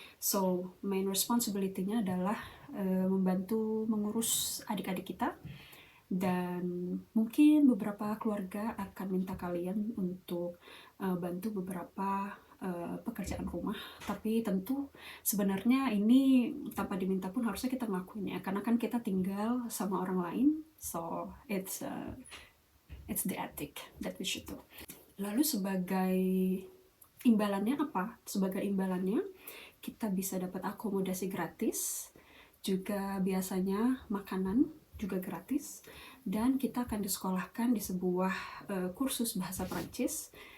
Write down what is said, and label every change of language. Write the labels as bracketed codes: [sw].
[en] So main responsibility- [id] nya adalah membantu mengurus adik-adik kita, dan mungkin beberapa keluarga akan minta kalian untuk bantu beberapa pekerjaan rumah, tapi tentu sebenarnya ini tanpa diminta pun harusnya kita ngelakuin ya, karena kan kita tinggal sama orang lain. [en] So it's the ethic that we should do. [id] Lalu sebagai imbalannya apa? Sebagai imbalannya kita bisa dapat akomodasi gratis, juga biasanya makanan juga gratis, dan kita akan disekolahkan di sebuah kursus bahasa Prancis.